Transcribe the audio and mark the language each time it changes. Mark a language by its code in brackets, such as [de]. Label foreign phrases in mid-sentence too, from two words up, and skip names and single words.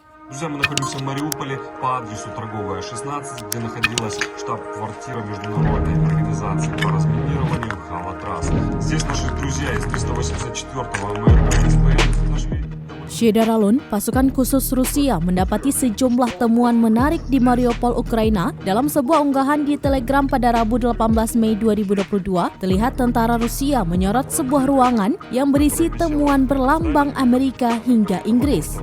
[ru] Друзья, мы находимся в Мариуполе по адресу Торговая, 16, где находилась штаб-квартира международной организации по разминированию «Халатрас». Здесь наши друзья из 384-го МРП. [id] Syederalun, pasukan khusus Rusia mendapati sejumlah temuan menarik di Mariupol, Ukraina. Dalam sebuah unggahan di Telegram pada Rabu 18 Mei 2022, terlihat tentara Rusia menyorot sebuah ruangan yang berisi temuan berlambang Amerika hingga Inggris.